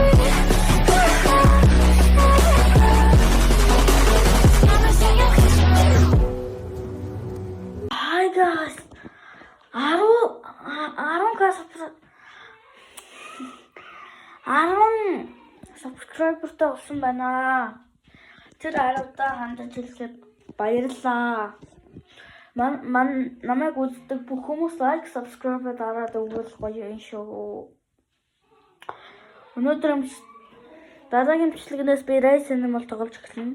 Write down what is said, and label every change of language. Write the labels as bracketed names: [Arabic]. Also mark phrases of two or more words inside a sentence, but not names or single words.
[English] Promise that you'll catch me. Hi guys. [Mongolian] 10 subscriberтай болсон байна. Тэр 10-та хандаж хэлэхэд баярлалаа. Намайг үздэг бүх хүмүүс [English] like, subscribe [Mongolian] дараад өгвөл гоё юм шүү. Өнөөдөр дараагийн бичлэгнээс би Rise Animal тоглож эхэлнэ.